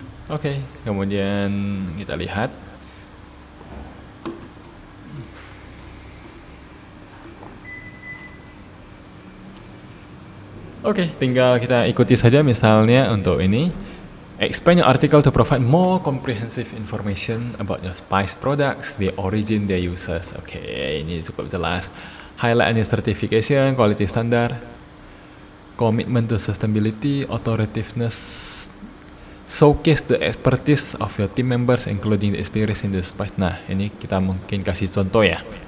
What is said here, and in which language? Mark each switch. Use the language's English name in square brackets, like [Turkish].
[Indonesian] Oke, kemudian kita lihat. Oke, tinggal kita ikuti saja misalnya untuk ini. [English] Expand your article to provide more comprehensive information about your spice products, the origin, their uses. [Indonesian] Oke, ini cukup jelas. [English] Highlight any certification, quality standard, commitment to sustainability, authoritativeness. Showcase the expertise of your team members, including the experience in the spice. [Indonesian] Nah, ini kita mungkin kasih contoh ya.